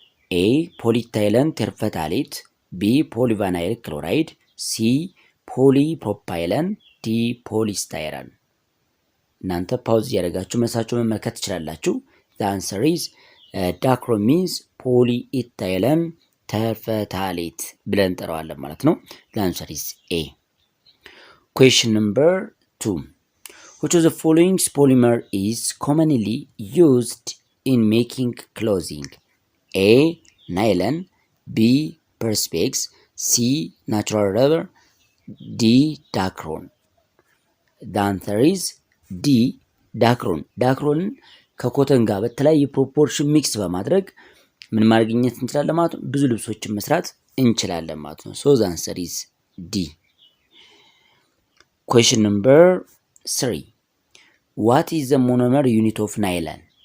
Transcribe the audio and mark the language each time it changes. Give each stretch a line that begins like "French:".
Amharic: ኤ ፖሊታይለን ተርፈታሌት፣ ቢ ፖሊቫናይል ክሎራይድ፣ ሲ ፖሊፕሮፓይለን፣ ዲ ፖሊስታይረን። እናንተ ፓውዝ እያደረጋችሁ መሳችሁ መመልከት ትችላላችሁ።
English: the answer is
Amharic: ዳክሮን means ፖሊኢታይለን ተርፈታሌት ብለን እንጠራዋለን ማለት ነው።
English: the answer is A. question number 2. which of the following polymer is commonly used in making clothing? A nylon, B perspex, C natural rubber, D dacron. the answer is D
Amharic: ዳክሮን። ዳክሮንን ከኮተን ጋር በተለያየ ፕሮፖርሽን ሚክስ በማድረግ ምን ማግኘት እንችላለን ማለት ነው? ብዙ ልብሶችን መስራት እንችላለን ማለት ነው።
English: so the answer is D. question number 3. what is the monomer unit of nylon?